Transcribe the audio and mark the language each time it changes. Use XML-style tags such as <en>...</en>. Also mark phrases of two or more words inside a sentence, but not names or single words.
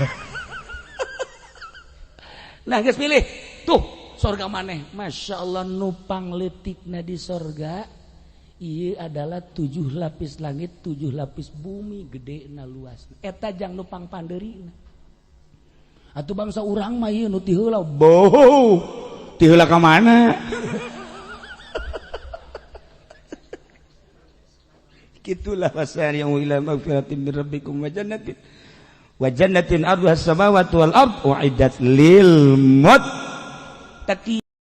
<su>nah geus pilih tuh sorga maneh</su> <ar>ما شاء الله</ar> <su>nupang letikna di sorga ieu adalah 7 lapis langit 7 lapis bumi gedena luas eta jang nupang pandeurina atuh bangsa urang mah ieu nu ti heula boh ti heula ka mana</su> <ar>kitulah وسارعوا إلى مغفرة من ربكم وجنة عرضها السماوات والأرض أعدت للمتقين</ar>